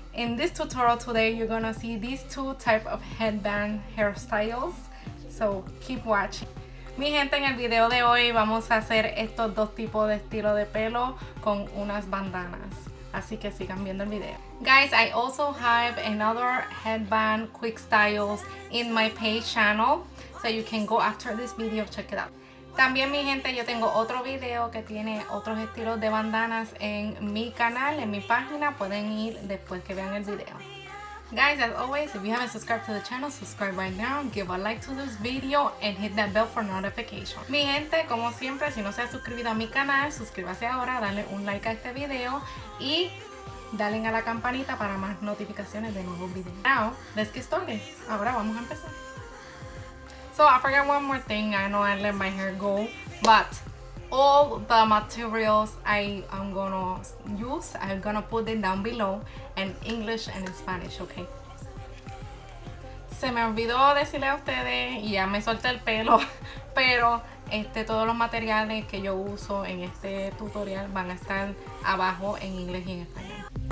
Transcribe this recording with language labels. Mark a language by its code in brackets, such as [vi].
[en] In this tutorial today, you're gonna see these two type of headband hairstyles. So keep watching. [es] Mi gente, en el video de hoy vamos a hacer estos dos tipos de estilo de pelo con unas bandanas. Así que sigan viendo el video. [en] Guys, I also have another headband quick styles in my page channel. So you can go after this video, check it out. [es] También mi gente, yo tengo otro video que tiene otros estilos de bandanas en mi canal, en mi página. Pueden ir después que vean el video. [en] Guys, as always, if you haven't subscribed to the channel, subscribe right now, give a like to this video and hit that bell for notification. [es] Mi gente, como siempre, si no se ha suscrito a mi canal, suscríbase ahora, dale un like a este video y dale a la campanita para más notificaciones de nuevos videos. [en] Now, let's get started. [es] Ahora vamos a empezar. [en] So I forgot one more thing. I know I let my hair go, but all the materials I am gonna use, I'm gonna put it down below in English and in Spanish, okay? [es] Se me olvidó decirle a ustedes y ya me solté el pelo, pero todos los materiales que yo uso en este tutorial van a estar abajo en inglés y en español.